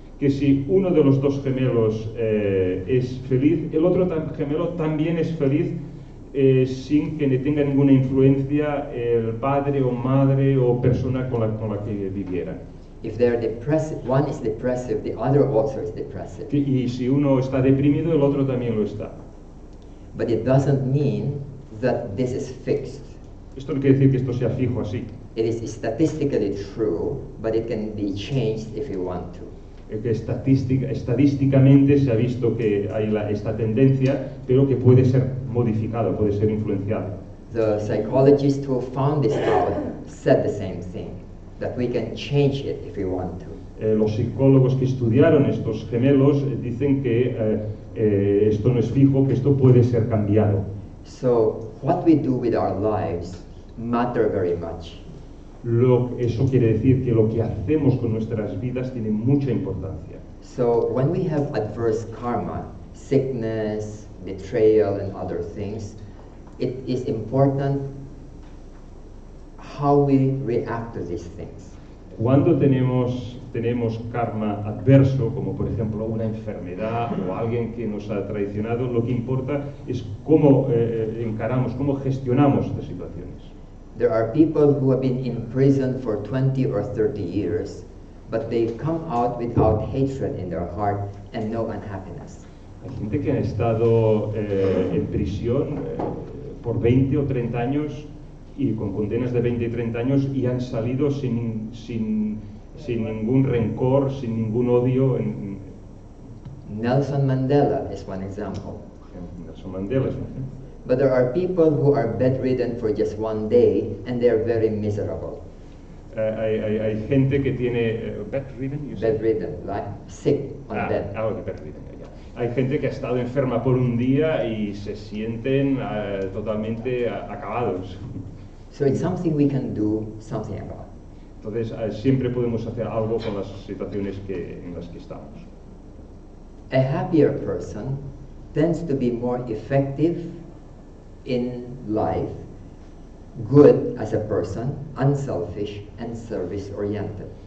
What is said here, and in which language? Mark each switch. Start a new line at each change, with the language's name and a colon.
Spanish: Que si uno de los dos gemelos es feliz, el otro gemelo también es feliz sin que le tenga ninguna influencia el padre o madre o persona con la que vivieran.
English: If they're depressive, one is depressive, the other also is depressive.
Spanish: Y si uno está deprimido, el otro también lo está.
English: But it doesn't mean that this is fixed.
Spanish: Esto no quiere decir que esto sea fijo así.
English: It is statistically true, but it can be changed if you want to.
Spanish: Que estadísticamente se ha visto que hay esta tendencia, pero que puede ser modificado, puede ser influenciado.
English: The psychologist who found this out said the same thing, that we can change it if we want to.
Spanish: Los psicólogos que estudiaron estos gemelos dicen que esto no es fijo, que esto puede ser cambiado.
English: So what we do with our lives matter very much.
Spanish: Eso quiere decir que lo que hacemos con nuestras vidas tiene mucha importancia.
English: So when we have adverse karma, sickness, betrayal and other things, it is important how we react to these things.
Spanish: Cuando tenemos karma adverso, como por ejemplo una enfermedad o alguien que nos ha traicionado, lo que importa es cómo encaramos, cómo gestionamos estas situaciones.
English: There are people who have been in prison for 20 or 30 years, but they come out without hatred in their heart and no unhappiness.
Spanish: Hay gente que ha estado en prisión por 20 o 30 años y con condenas de 20 y 30 años y han salido sin ningún rencor, sin ningún odio.
English: Nelson Mandela is one example.
Spanish: Nelson Mandela es un ejemplo.
English: But there are people who are bedridden for just one day and they are very miserable.
Spanish: Hay gente que tiene bedridden,
English: like sick on bed.
Spanish: Bedridden, ya. Hay gente que ha estado enferma por un día y se sienten totalmente acabados.
English: So it's something we can do something about.
Spanish: Entonces siempre podemos hacer algo con las situaciones en las que estamos.
English: A happier person tends to be more effective in life, good as a person, unselfish and service-oriented.